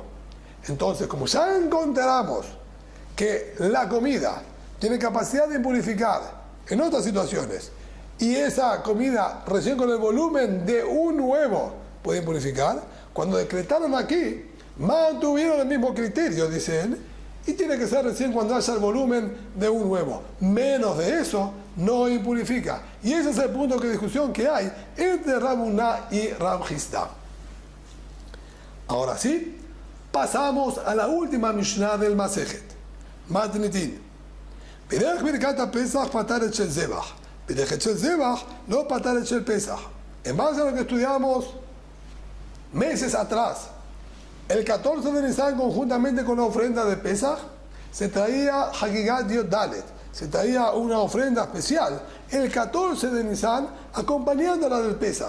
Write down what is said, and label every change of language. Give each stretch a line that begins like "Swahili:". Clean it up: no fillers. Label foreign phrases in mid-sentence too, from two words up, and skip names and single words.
Spanish: Entonces, como ya encontramos que la comida tiene capacidad de impurificar en otras situaciones, y esa comida recién con el volumen de un huevo puede impurificar, cuando decretaron aquí, mantuvieron el mismo criterio, dice él, y tiene que ser recién cuando haya el volumen de un huevo. Menos de eso no impurifica. Y ese es el punto de discusión que hay entre Rav Huna y Rav Chisda. Ahora sí, pasamos a la última Mishnah del Masejet. Matnitin.
Hebrew: בירך ברכת פסח פטרת של זבח. בירך של זבח לא פטרת של פסח.
Spanish: En base a lo que estudiamos meses atrás, el 14 de Nisan, conjuntamente con la ofrenda de Pesach, se traía
Hebrew: חגיגת יוד דלת,
Spanish: se traía una ofrenda especial el 14 de Nisan, acompañándola del Pesaj.